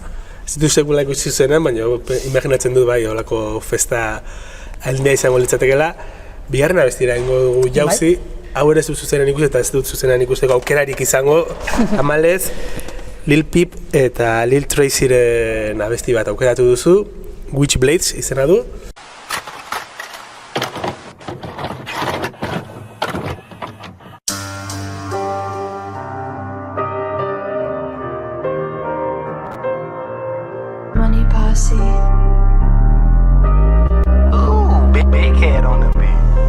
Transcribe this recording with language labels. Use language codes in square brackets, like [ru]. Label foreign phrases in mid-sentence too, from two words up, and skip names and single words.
[eu] Ez dut sekula ikusi zuenean, baina imaginatzen dut bai, holako festa aldea izango litzatekela. Bigarren abestira ingo dugu jauzi, hau ere zuzenean ikusi eta ez dut zuzenean ikusteko aukerarik izango, amalez, Lil Peep eta Lil Tracyren abesti bat aukeratu duzu, Witchblades izena du. Money Posse. [en] Ooh, big head on the beat.